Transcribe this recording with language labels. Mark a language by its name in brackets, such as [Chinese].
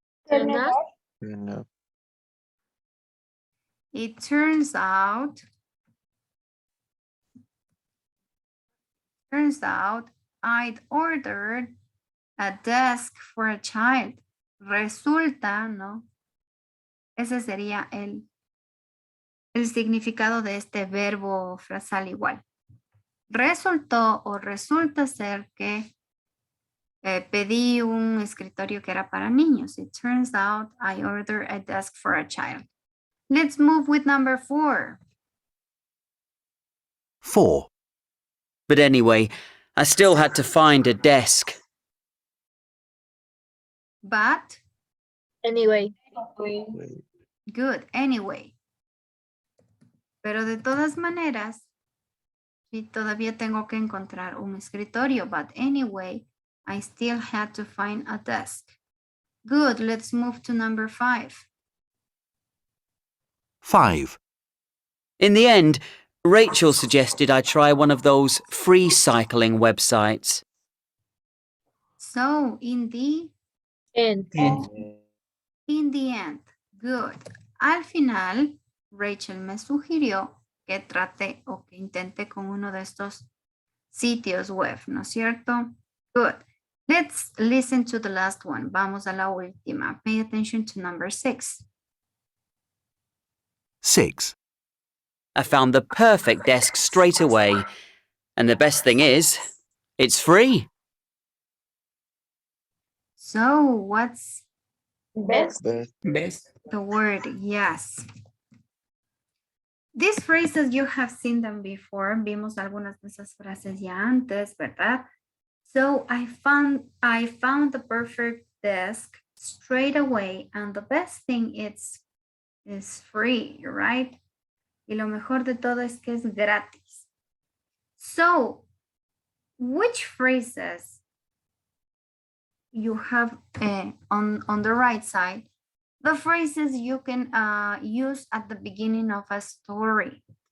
[English] No. It turns out I'd ordered a desk for a child. [Spanish] Resulta, ¿no? Ese sería el significado de este verbo frasal igual. Resultó o resulta ser que pedí un escritorio que era para niños. [English] It turns out I ordered a desk for a child. Let's move with number 4. 4. But anyway, I still had to find a desk. But? Anyway. Good, anyway. [Spanish] Pero de todas maneras, y todavía tengo que encontrar un escritorio. [English] But anyway, I still had to find a desk. Good, let's move to number 5. 5. In the end, Rachel suggested I try one of those free cycling websites. So, in the end. In the end. Good. [Spanish] Al final, Rachel me sugirió que trate o que intente con uno de estos sitios web, ¿no es cierto? [English] Good. Let's listen to the last one. [Spanish] Vamos a la última. [English] Pay attention to number 6. 6. I found the perfect desk straight away. And the best thing is, it's free. So, what's Best. Best. the word? Yes. These phrases, you have seen them before. [Spanish] Vimos algunas de esas frases ya antes, ¿verdad? [English] So, I found the perfect desk straight away. And the best thing is free, right? [Spanish] Y lo mejor de todo es que es gratis. [English] So, which phrases you have on the right side? The phrases you can use at the beginning of a story.